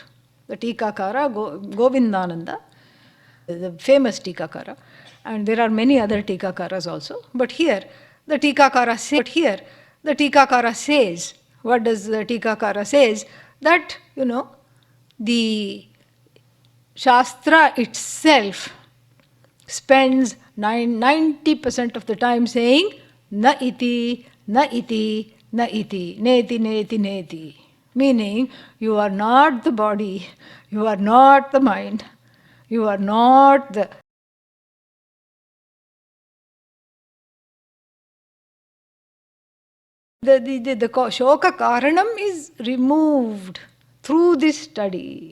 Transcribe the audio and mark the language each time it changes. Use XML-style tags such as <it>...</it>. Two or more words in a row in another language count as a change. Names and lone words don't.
<en>The Tikakara, Govindananda, the famous Tikakara, and there are many other Tikakaras also, but here the Tikakara says, what does the Tikakara says? That, the Shastra itself spends 90% of the time saying</en> <sa>न इति, न इति, न इति, नेति, नेति, नेति.</sa> <en>Meaning, you are not the body, you are not the mind, you are not the</en> <sa>शोक कारणम्</sa> <en>is removed through this study.</en>